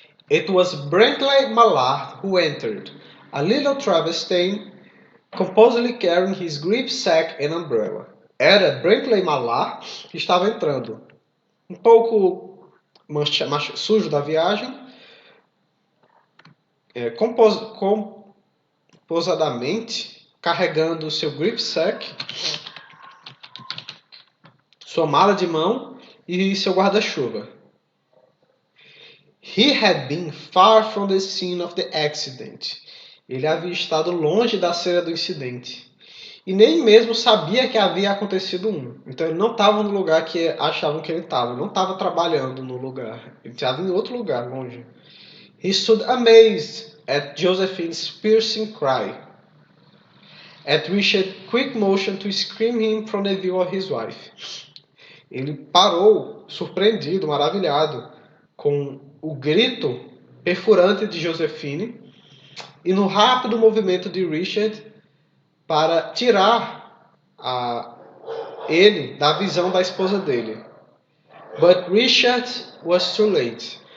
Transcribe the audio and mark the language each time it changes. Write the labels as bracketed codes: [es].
[en] It was Brantley Mallard who entered, a little travel-stained, composedly carrying his gripsack and umbrella. [pt] Era Brantley Mallard que estava entrando. Um pouco sujo da viagem, composadamente carregando seu gripsack, sua mala de mão e seu guarda-chuva. [en] He had been far from the scene of the accident. [pt] Ele havia estado longe da cena do incidente e nem mesmo sabia que havia acontecido um. Então ele não estava no lugar que achavam que ele estava. Não estava trabalhando no lugar. Ele estava em outro lugar, longe. [en] He stood amazed at Josephine's piercing cry, at Richard's quick motion to screen him from the view of his wife. [pt] Ele parou, surpreendido, maravilhado, com o grito perfurante de Josephine e no rápido movimento de Richard para tirar ele da visão da esposa dele. [en] But Richard was too late.